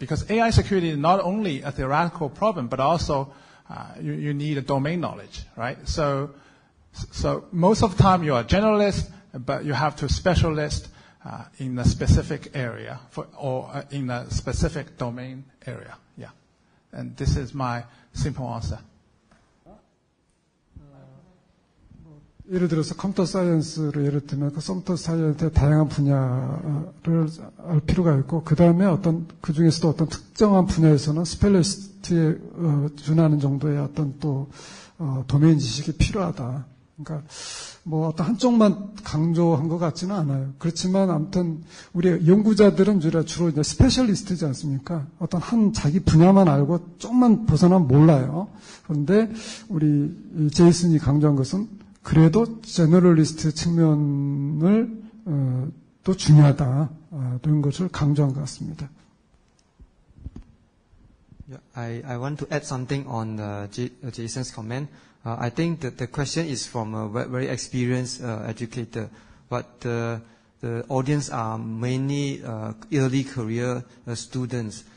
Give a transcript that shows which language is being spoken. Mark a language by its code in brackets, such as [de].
[en] Because AI security is not only a theoretical problem, but also you need a domain knowledge, right? So most of the time you're a generalist, but you have to specialist in a specific area or in a specific domain area. Yeah. And this is my simple answer. [ko] 예를 들어서 컴퓨터 사이언스를 예를 들면 그 컴퓨터 사이언스의 다양한 분야를 알 필요가 있고, 그 다음에 그 중에서도 어떤 특정한 분야에서는 스페셜리스트에 준하는 정도의 어떤 또 도메인 지식이 필요하다. 그러니까 뭐 어떤 한쪽만 강조한 것 같지는 않아요. 그렇지만 아무튼 우리 연구자들은 주로 이제 스페셜리스트지 않습니까? 어떤 한 자기 분야만 알고 좀만 벗어나면 몰라요. 그런데 우리 제이슨이 강조한 것은 그래도 제너럴리스트 측면을 또 중요하다 이런 것을 강조한 것 같습니다. [en] Yeah, I want to add something on Jason's comment. I think that the question is from a very experienced educator, but the audience are mainly early career students.